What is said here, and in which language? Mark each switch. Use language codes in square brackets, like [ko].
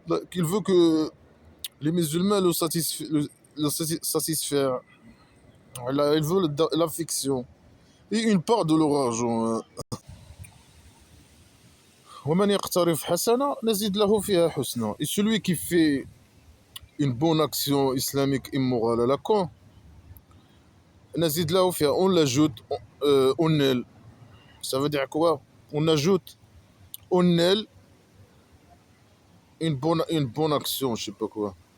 [fr] Qu'il veut que les musulmans le satisfaire. Là, il veut l'affection. Et une part de leur argent. Hein. [ar] ومن يقترف حسنة نزيد له فيها حسنة. [fr] Et celui qui fait une bonne action islamique immorale à la con, [ar] نزيد له فيها [fr] on l'ajoute on elle. Ça veut dire quoi? On ajoute on elle une bonne action, je sais pas quoi.